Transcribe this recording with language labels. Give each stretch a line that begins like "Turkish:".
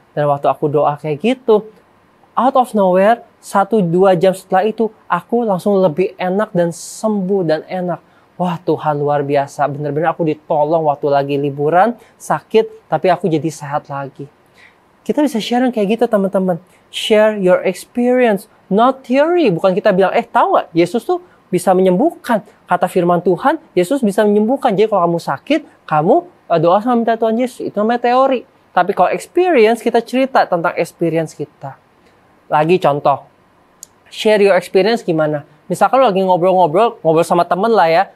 Indonesian: Dan waktu aku doa kayak gitu,
English: out of nowhere,
Indonesian: 1-2 jam setelah itu, aku langsung lebih enak dan sembuh dan enak. Wah Tuhan luar biasa, benar-benar aku ditolong waktu lagi liburan, sakit, tapi aku jadi sehat lagi. Kita bisa share kayak gitu teman-teman.
English: Share your experience, not theory.
Indonesian: Bukan kita bilang, tahu gak, Yesus tuh bisa menyembuhkan. Kata firman Tuhan, Yesus bisa menyembuhkan. Jadi kalau kamu sakit, kamu doa sama minta Tuhan Yesus. Itu namanya teori. Tapi kalau experience, kita cerita tentang experience kita. Lagi contoh,
English: share your experience
Indonesian: gimana? Misalkan lagi ngobrol sama temen lah ya.